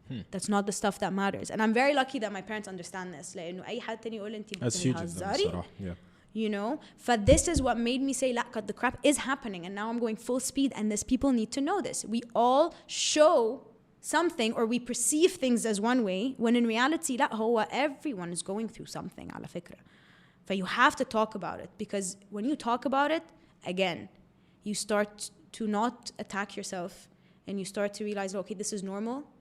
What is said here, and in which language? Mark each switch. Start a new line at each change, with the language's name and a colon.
English: That's not the stuff that matters. And I'm very lucky that my parents understand this.
Arabic: لأنه أي حد تاني يقول أنتي بتهزري.
English: You know, but this is what made me say, "La, cut the crap is happening," and now I'm going full speed. And these people need to know this. We all show something, or we perceive things as one way, when in reality,
Arabic: لا, هو
English: everyone is going through something.
Arabic: على فكرة.
English: So you have to talk about it, because when you talk about it, again, you start to not attack yourself, and you start to realize, okay, this is normal.